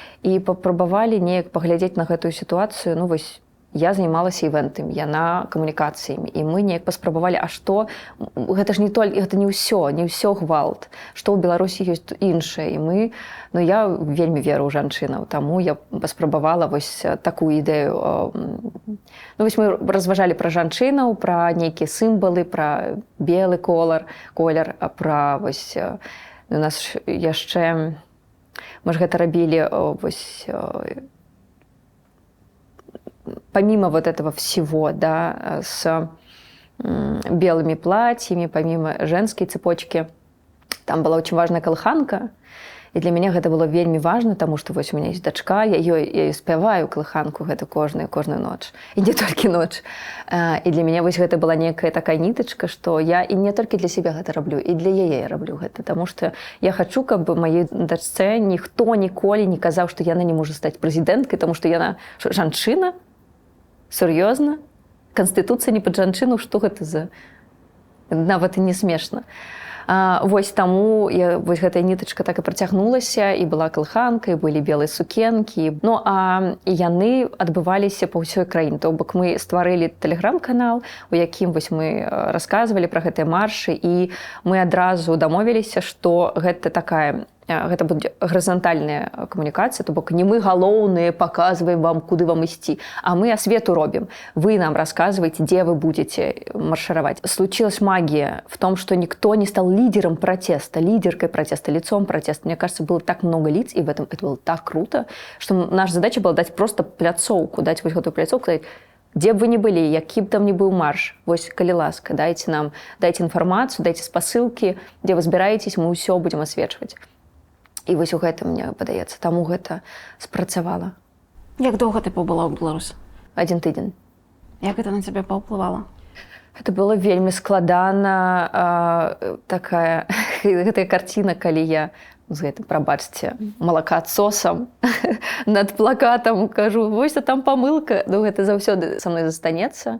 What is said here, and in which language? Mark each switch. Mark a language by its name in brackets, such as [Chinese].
[Belarusian] І папрабавалі неяк паглядзець на гэтую сітуацыю. Ну, вось, я займалася івентамі, яна камунікацыямі. І мы неяк паспрабавалі, а што? Гэта ж гэта не ўсё гвалт. Што ў Беларусі ёсць іншае. І мы, ну, я вельмі веру ў жанчынаў, таму я паспрабавала вось такую ідэю. Ну, вось мы разважалі пра жанчынаў, пра нейкія сімвалы, пра белы колер, пра вось у нас яшчэ мы ж гэта рабілі вось [Russian] помимо вот этого всего, да, с белыми платьями, помимо женской цепочки, там была очень важная колыханка. [Belarusian] І для мяне гэта было вельмі важна, таму што вось у мяне ёсць дачка, я ёй спяваю калыханку гэта кожную ноч. І не толькі ноч. І для мяне вось гэта была некая такая нітачка, што я і не толькі для сябе гэта раблю, і для яе я раблю гэта. Таму што я хачу, каб маёй дачцэ ніхто ніколі не казаў, што яна не можа стаць прэзідэнткай, таму што яна жанчына, сур'ёзна, канстытуцыя не пад жанчыну, што гэта за... Нават і не смешна. Вось таму вось гэтая нітачка так і працягнулася, і была калыханка, і былі белыя сукенкі. Ну, а яны адбываліся па ўсёй краіне. То бок мы стварылі тэлеграм-канал, у якім вось мы расказвалі пра гэтыя маршы, і мы адразу дамовіліся, што гэта будзе гарызантальная камунікацыя, то бок не мы галоўныя паказваем вам, куды вам ісці, а мы асвету робім. [Russian] Вы нам рассказываете, где вы будете маршировать. Случилась магия в том, что никто не стал лидером протеста, лидеркой протеста, лицом протеста. Мне кажется, было так много лиц, и в этом это было так круто, что наша задача была дать просто пляцоўку, дать вот эту пляцоўку, сказать, где бы вы ни были, які б там ни был марш, [Belarusian] вось, калі ласка, [Russian] дайте информацию, дайте спасылки, где вы збираетесь, мы ўсё будем освечивать. [Belarusian] І вось у гэтым, мне падаецца, таму гэта спрацавала. Як доўга ты пабыла ў Беларусі? 1 тыдзень. Як гэта на цябе паўплывала? Гэта было вельмі складана, гэтая карціна, калі я з гэтым, прабачце, малакаадсосам над плакатам кажу, вось там памылка, ну гэта заўсёды са мной застанецца.